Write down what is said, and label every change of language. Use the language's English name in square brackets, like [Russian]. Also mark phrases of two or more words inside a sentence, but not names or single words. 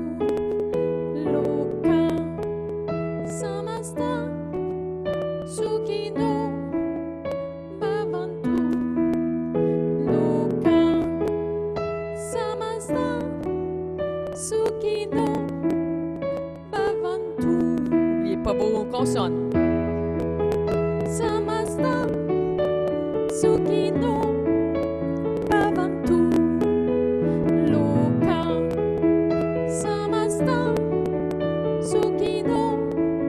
[Sanskrit] Loka Samasta Sukino Bhavantu. Loka Samasta Sukino Bhavantu. [French] N'oubliez pas vos consonnes. [Sanskrit] Samasta Sukino Bhavantu. Loka Samasta Sukino